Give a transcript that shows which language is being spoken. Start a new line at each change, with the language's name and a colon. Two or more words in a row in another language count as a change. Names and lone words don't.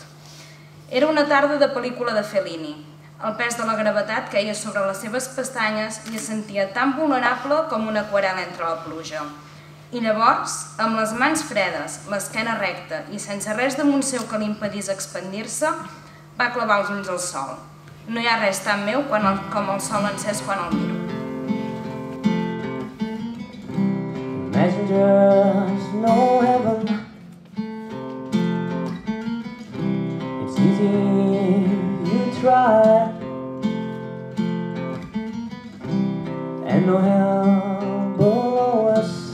Catalan: Era una tarda de pel·lícula de Fellini. El pes de la gravetat queia sobre les seves pestanyes i es sentia tan vulnerable com una aquarel·la entre la pluja. I llavors, amb les mans fredes, l'esquena recta i sense res damunt seu que li impedís expandir-se, va clavar els ulls al sol. No hi ha res tan meu com el sol encès quan el miro.
English: Messengers no heaven. It's easy if you try, and no hell below us.